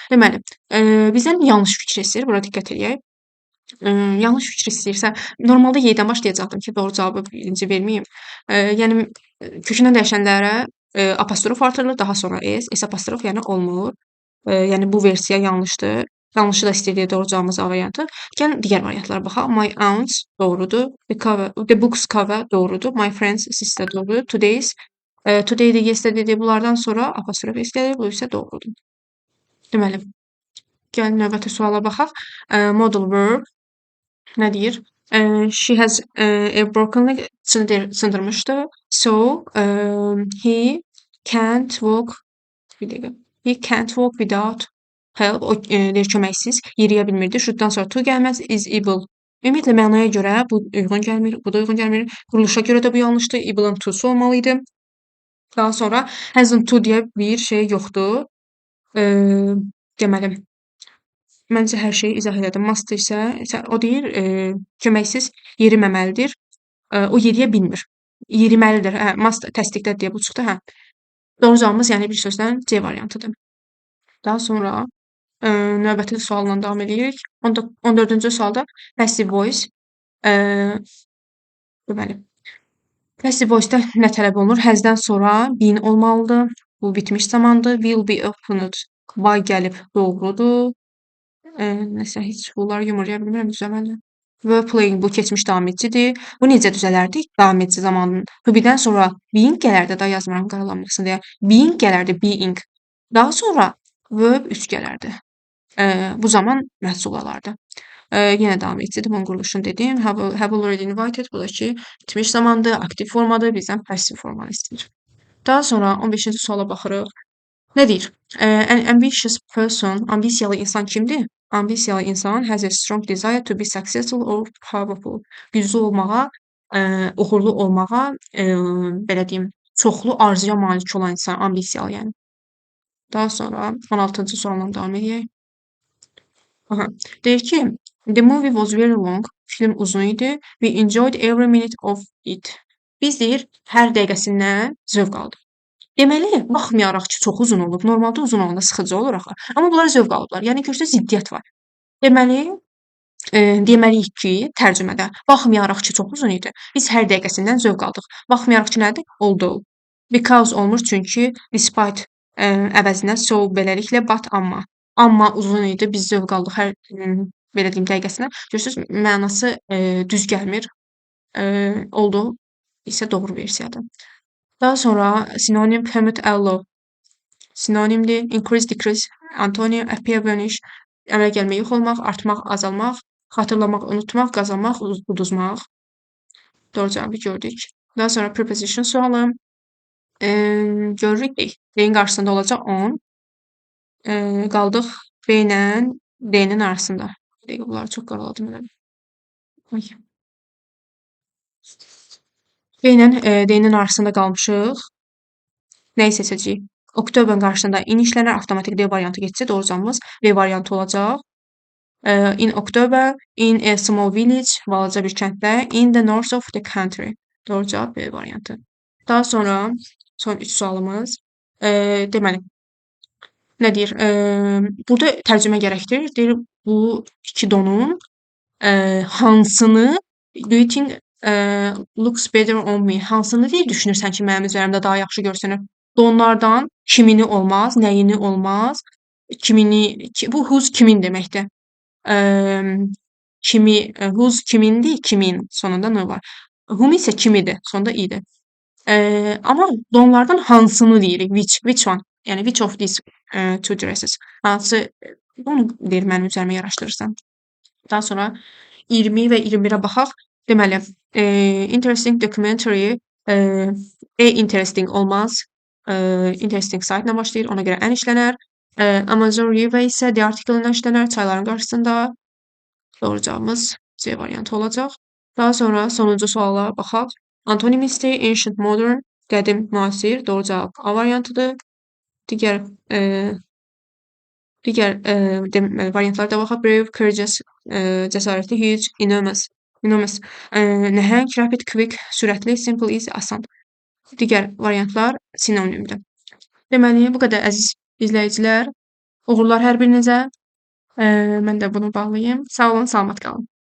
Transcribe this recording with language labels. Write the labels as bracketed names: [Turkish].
[Azerbaijani] Deməli, bizdən yanlış fikir istəyir. Bura diqqət eləyək. Yanlış fikir istəyirsə, normalda Y-dən başlayacaqdım ki, doğru cavabı birinci verməyim. Yəni kökündən dəyişənlərə apostrof artırılır, daha sonra s. S apostrof yəni olmur. Yəni bu versiya yanlışdır. Yanlışı da istəyir doğru cavabımız A variantı. Gəlin digər variantlara baxaq. [English] My aunt doğrudur. The books cover doğrudur. My friends sister doğrudur. [Azerbaijani] Today's today'dir, yesterday'dir. Bunlardan sonra apostrof istəyir. Bu isə doğrudur. Deməli, gəlin növbəti suala baxaq. Modal verb nə deyir? [English] She has a broken leg sındırmışdı. So he can't walk [Azerbaijani] bir dəqiqə. [English] He can't walk without help. [Azerbaijani] O deyir köməksiz yeriyə bilmirdi. Should'dan sonra to gəlməz. Is able. Ümumiyyətlə mənaya görə bu uyğun gəlmir, bu da uyğun gəlmir. Quruluşa görə də bu yanlışdır. Able'ın to'su olmalı idi. Daha sonra hasn't to deyə bir şey yoxdur. Deməli, məncə hər şeyi izah elədim. Must isə o deyir köməksiz yeriməməlidir. O yeriyə bilmir. Yeriməlidir. Must təsdiqlə deyə bu çıxdı. Doğru cavabımız yəni bir sözlə C variantıdır. Daha sonra növbəti sualla davam edirik. 14-cü sualda passive voice. Deməli, passive voice-da nə tələb olunur? Has'dən sonra been olmalıdır. Bu bitmiş zamandır. Will be opened. By gəlib doğrudur. Nəsə heç bunları yumurlaya bilmirəm düzəməllə. Were playing bu keçmiş davam eticidir. Bu necə düzələrdi? Davam edici zamanın. To be-dən sonra being gələrdi. Da yazmıram qaralanmasın deyə. Being gələrdi. Being. Daha sonra verb 3 gələrdi. Bu zaman məhsul alardı. Yenə davam eticidir. Bunun quruluşunu dedim. [English] Have already invited. [Azerbaijani] Bu da ki, bitmiş zamandır. Aktiv formadır. Bizdən passive formanı istəyir. Daha sonra 15-ci suala baxırıq. Nə deyir? An ambitious person, ambisiyalı insan kimdir? Ambisiyalı insan [English] has a strong desire to be successful or powerful. [Azerbaijani] Güclü olmağa, uğurlu olmağa, belə deyim, çoxlu arzuya malik olan insan ambisiyalı yəni. Daha sonra 16-cı sualla davam edək. Deyir ki, [English] the movie was very long. [Azerbaijani] Film uzun idi. [English] We enjoyed every minute of it. [Azerbaijani] Biz deyir, hər dəqiqəsindən zövq aldıq. Deməli, baxmayaraq ki, çox uzun olub, normalda uzun olanda sıxıcı olur axı. Amma bunlar zövq alıblar. Yəni ki, ziddiyyət var. Deməli, deməliyik ki, tərcümədə baxmayaraq ki, çox uzun idi, biz hər dəqiqəsindən zövq aldıq. Baxmayaraq ki, nədir? Although. Because olmur çünki despite əvəzinə so beləliklə but amma. Amma uzun idi, biz zövq aldıq hər belə deyim dəqiqəsindən. Görürsüz, mənası düz gəlmir. Although isə doğru versiyadır. Daha sonra sinonim permit allow. Sinonimdir. [English] Increase, decrease, antonim, appear, vanish. [Azerbaijani] Əmələ gəlmək, yox olmaq, artmaq, azalmaq, xatırlamaq, unutmaq, qazanmaq, uduzmaq. Doğru cavabı gördük. Daha sonra preposition sualı. Görürük D-nin qarşısında olacaq on. Qaldıq B ilə D-nin arasında. Bunları çox qaraladım. B ilə D-nin arasında qalmışıq. Nəyi seçəcəyik? Oktoberın qarşısında in işlənər, avtomatik D variantı getsə, doğru cavabımız V variantı olacaq. [English] In October, in a small village, [Azerbaijani] balaca bir kənddə, [English] in the north of the country. [Azerbaijani] Doğru cavab B variantı. Daha sonra son 3 sualımız. Deməli, nə deyir? Burada tərcümə gərəkdir. Deyir, bu iki donun hansını [English] do you think looks better on me? [Azerbaijani] Hansını deyir, düşünürsən ki, mənim üzərimdə daha yaxşı görsənir? Donlardan kimini olmaz, nəyini olmaz, kimini, bu whose kimin deməkdir. Kimi, whose kimindir, kimin sonunda n var. Whom isə kimidir, sonunda i'dir. Amma donlardan hansını deyirik, which one? [English] Yəni which of these two dresses? [Azerbaijani] Hansı, bunu deyir mənim üzərimə yaraşdırırsan. Daha sonra 20 və 21-ə baxaq. Deməli, interesting documentary, interesting olmaz. Interesting site ilə başlayır, ona görə ən işlənər. Amazon River isə the article ilə işlənər, çayların qarşısında. Doğru cavabımız C variantı olacaq. Daha sonra sonuncu suala baxaq. Antonimisi ancient modern, qədim, müasir. Doğru cavab A variantıdır. Digər deməli variantlara da baxaq. [English] Brave, courageous, cəsarətli, huge, enormous, nəhəng, rapid, quick, sürətli, simple, easy, asan. [Azerbaijani] Digər variantlar sinonimdir. Deməli, bu qədər əziz izləyicilər. Uğurlar hər birinizə. Mən də bunu bağlayım. Sağ olun, salamat qalın.